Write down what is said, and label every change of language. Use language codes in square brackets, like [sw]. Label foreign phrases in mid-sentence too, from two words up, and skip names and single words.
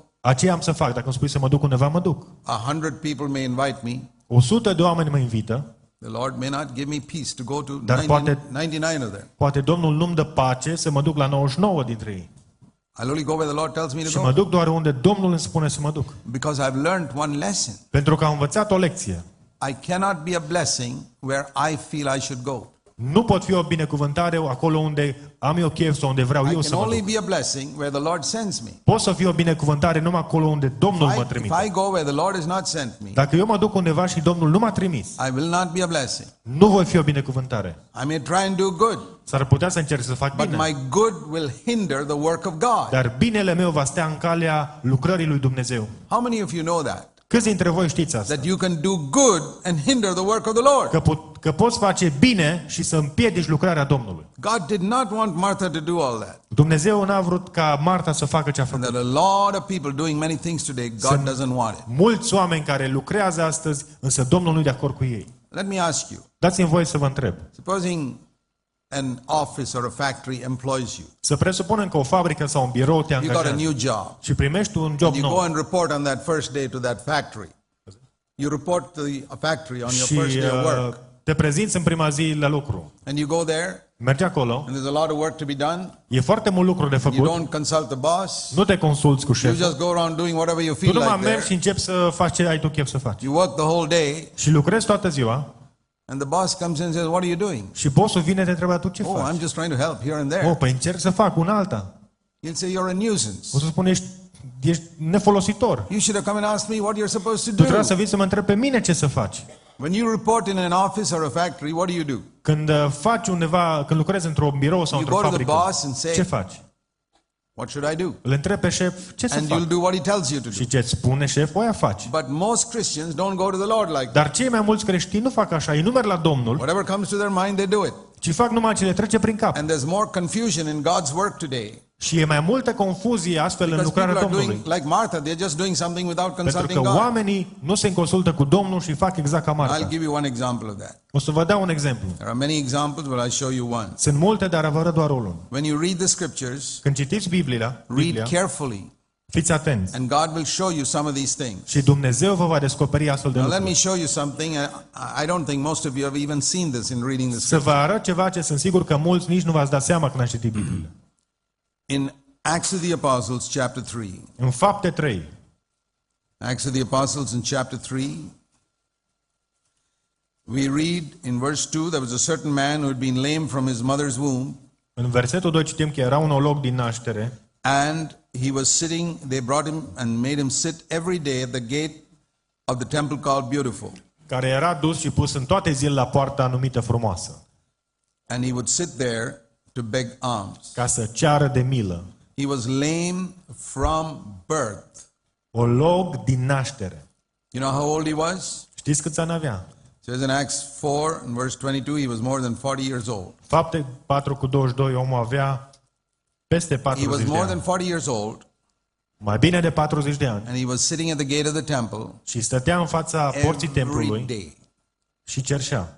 [ro] Aceea am să fac. Dacă îmi spui să mă duc undeva, mă duc. [en] 100 people may invite me. [ro] 100 de oameni mă invită. [en] The Lord may not give me peace to go to [ro] Dar [en] 99 of them. [ro] Poate Domnul nu-mi dă pace să mă duc la 99 dintre ei. [en] I'll only go where the Lord tells me [ro] Și [en] to [ro] mă [en] go. [ro] duc doar unde Domnul îmi spune să mă duc. [en] Because I've learned one lesson. [ro] Pentru că am învățat o lecție. [en] I cannot be a blessing where I feel I should go. [ro] Nu pot fi o binecuvântare acolo unde am eu chef sau unde vreau [en] I [ro] eu să [en] can [ro] mă [en] only [ro] duc. [en] be a blessing where the Lord sends me. [ro] Pot să fiu o binecuvântare numai acolo unde Domnul mă [en] If I [ro] trimite. [en] go where the Lord has not sent me, [ro] Dacă eu mă duc undeva și Domnul nu m-a trimis, [en] I will not be a blessing. [ro] nu voi fi o binecuvântare. [en] I may try and do good, [ro] S-ar putea să încerc să fac [en] but [ro] bine, [en] my good will hinder the work of God. [ro] dar binele meu va stea în calea lucrării lui Dumnezeu. [en] How many of you know that? [ro] Câți dintre voi știți asta? [en] That you can do good and hinder the work of the Lord. [ro] Că poți face bine și să împiedici lucrarea Domnului. [en] God did not want Martha to do all that. [ro] Dumnezeu n-a vrut ca Marta să facă ce a [en] And [ro] făcut. [en] there are a lot of people doing many things today. God doesn't want it. [ro] Mulți oameni care lucrează astăzi, însă Domnul nu e de acord cu ei. [en] Let me ask you. [ro] Dați-mi voie să vă întreb. [en] Supposing an office or a factory employs you. [ro] Să presupunem că o fabrică sau un birou te [en] You got a [ro] angajează [en] new job. [ro] și primești un job [en] You go [ro] nou [en] and report on that first day to that factory. You report to the factory on your [ro] și [en] first day of work. [ro] te prezinți în prima zi la lucru. [en] And you go there, [ro] Mergi acolo, [en] and there's a lot of work to be done. [ro] e foarte mult lucru de [en] You [ro] făcut, [en] don't consult the boss. [ro] nu te consulți cu [en] You [ro] șeful, [en] just go around doing whatever you [ro] tu [en] feel [ro] numai [en] like [ro] mergi și [en] there. [ro] începi să faci ce ai tu chef să faci. [en] You work the whole day, [ro] Și lucrezi toată ziua [en] and the boss comes in and says, "What are you doing?" [ro] și bossul vine te întreba tu ce [en] Oh, [ro] faci. [en] I'm just trying to help here and there. [ro] Păi încerc să fac una alta. [en] He'll say, "You're a nuisance. [ro] O să spun, ești nefolositor. [en] You should have come and asked me what you're supposed to [ro] Tu trebuie să [en] do." [ro] vii să mă întrebi pe mine ce să faci. [en] When you report in an office or a factory, what do you do? [ro] Când faci undeva, când lucrezi într-un birou sau [en] You [ro] într-o [en] go to the [ro] fabrică, [en] boss and say, [ro] ce faci? [en] "What should I do?" [ro] Îl întrebi pe șef, ce să [en] And [ro] fac? [en] you'll do what he tells you to do. [ro] Și ce îți spune șeful, aia faci. [en] But most Christians don't go to the Lord like that. [ro] Dar cei mai mulți creștini nu fac așa, ei nu merg la Domnul, [en] Whatever comes to their mind, they do it. [ro] ci fac numai ce le trece prin cap. [en] And there's more confusion in God's work today. [ro] Și e mai multă confuzie astfel în [en] Because people [ro] lucrarea [en] are doing, [ro] Domnului. [en] like Martha, they're just doing something without [ro] Pentru [en] consulting [ro] că [en] God. [ro] oamenii nu se consultă cu Domnul și fac exact ca [en] I'll [ro] Marta. [en] give you one example of that. [ro] O să vă dau un exemplu. [en] There are many examples, but I'll show you one. [ro] Sunt multe, dar vă arăt doar unul. [en] When you read the scriptures, [ro] Când citiți Biblia, [en] read carefully, [ro] fiți atenți. [en] and God will show you some of these things. [ro] Și Dumnezeu vă va descoperi astfel de [en] Now, let me [ro] lucruri. [en] show you something. I don't think most of you have even seen this in reading the [ro] Să [en] scriptures. [ro] vă arăt ceva ce sunt sigur că mulți nici nu v-ați dat seama când ați citit Biblia. [en] In Acts of the Apostles, chapter 3. [ro] În Fapte 3, [en] Acts of the Apostles in chapter 3. We read in verse 2, there was a certain man who had been lame from his mother's womb, [ro] în versetul 2 citim că era un olog din naștere [en] and he was sitting, they brought him and made him sit every day at the gate of the temple called Beautiful. [ro] care era dus și pus în toate zilele la poarta numită Frumoasă, [en] And he would sit there to beg alms. [ro] ca să ceară de milă. [en] He was lame from birth. [ro] Olog din naștere. [en] You know how old he was? [ro] Știți câți ani avea? [en] It says in Acts 4 and verse 22, he was more than 40 years old. [ro] Fapte 4:22, omul avea peste [en] He was [ro] 40 de [en] more than [ro] ani. [en] 40 years old, [ro] Mai bine de 40 de ani. [en] and he was sitting at the gate of the temple [ro] Și stătea în fața porții [en] every [ro] templului [en] day. [ro] și cerșea.